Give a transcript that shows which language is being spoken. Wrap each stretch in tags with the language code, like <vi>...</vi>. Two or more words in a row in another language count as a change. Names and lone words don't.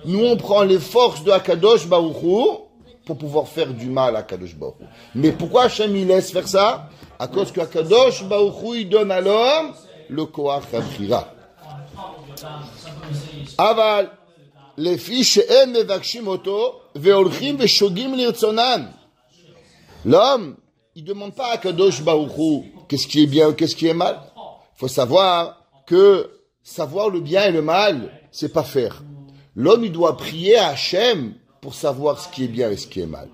<fr>nous on prend les forces de</fr> <he>הקדוש ברוך הוא</he> <fr>pour pouvoir faire du mal à</fr> <he>הקדוש ברוך הוא.</he> <fr>Mais pourquoi Hachem il laisse faire ça? À cause que</fr> <he>הקדוש ברוך הוא</he> <fr>il donne à l'homme le</fr> <he>כוח הבחירה.</he> <fr>Aval, les fiches</fr> <he>שאין מבקשים אותו והולכים ושוגים לרצונם.</he> <fr>L'homme, il ne demande pas à</fr> <he>הקדוש ברוך הוא</he> <fr>qu'est-ce qui est bien ou qu'est-ce qui est mal. Il faut savoir que savoir le bien et le mal, c'est pas faire. L'homme, il doit prier à Hachem pour savoir ce qui est bien et ce qui est mal.</fr>